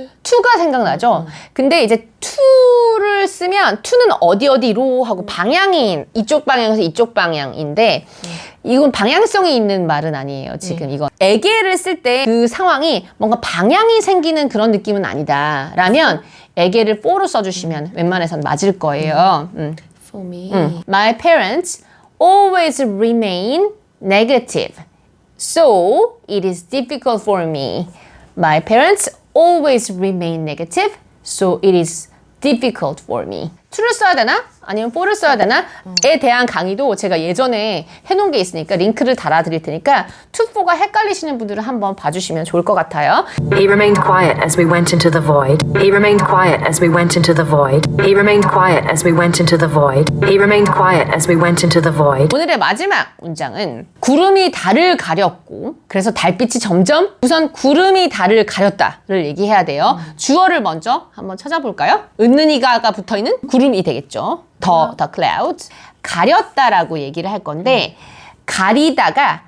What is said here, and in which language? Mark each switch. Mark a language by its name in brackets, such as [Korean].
[Korean] to가 생각나죠? 근데 이제 to를 쓰면 to는 어디로 하고 방향이 이쪽 방향에서 이쪽 방향인데 이건 방향성이 있는 말은 아니에요. 지금 이건 에게를 쓸 때 그 상황이 뭔가 방향이 생기는 그런 느낌은 아니다 라면 에게를 for로 써주시면 웬만해선 맞을 거예요. [English] For me. My parents always remain negative. So it is difficult for me. My parents always remain negative. So it is difficult for me. [Korean] to를 써야 되나? 아니면 for를 써야 되나? 에 대한 강의도 제가 예전에 해놓은 게 있으니까 링크를 달아드릴 테니까 to, for가 헷갈리시는 분들은 한번 봐주시면 좋을 것 같아요. [English] He remained quiet as we went into the void. He remained quiet as we went into the void. He remained quiet as we went into the void. He remained quiet as we went into the void. [Korean] 오늘의 마지막 문장은 구름이 달을 가렸고 그래서 달빛이 점점 우선 구름이 달을 가렸다를 얘기해야 돼요. 주어를 먼저 한번 찾아볼까요? 은는이가가 붙어있는 구름이 되겠죠. [English] the clouds. [Korean] 가렸다라고 얘기를 할 건데 가리다가